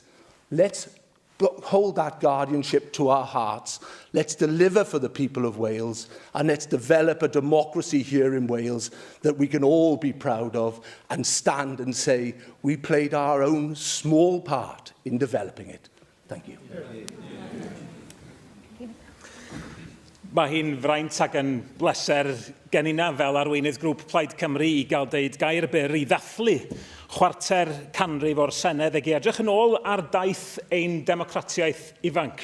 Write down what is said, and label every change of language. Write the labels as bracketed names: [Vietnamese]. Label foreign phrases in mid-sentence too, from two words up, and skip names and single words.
[English] Let's hold that guardianship to our hearts. Let's deliver for the people of Wales, and let's develop a democracy here in Wales that we can all be proud of and stand and say we played our own small part in developing it. Thank you. [Welsh] Mae hi'n fraint ac yn bleser gen inna fel arweinydd grŵp Plaid Cymru i gael deud gair byr i ddathlu chwarter canrif o'r Senedd ag i edrych yn ôl ar daith ein democratiaeth ifanc.